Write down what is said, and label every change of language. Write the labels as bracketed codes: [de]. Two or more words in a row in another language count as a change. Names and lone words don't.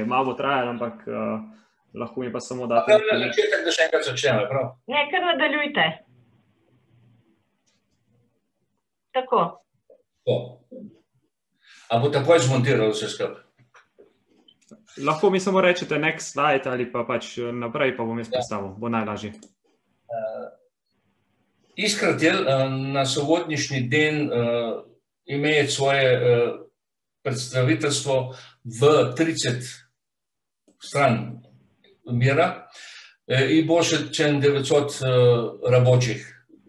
[sl] Malo bo trajalo, ampak lahko mi pa samo date. Na začetek, da še enkrat začnemo, prav? Ne, kar nadaljujte. Tako. A bo takoj zmontiral vse skupaj? Lahko mi samo rečete [en] next slide [sl] ali pa pač naprej, pa bom jaz predstavil. Bo najlažje. [ru] Искрател на сегодняшний день имеет свое представительство в 30 стран мира и больше, чем 900 рабочих.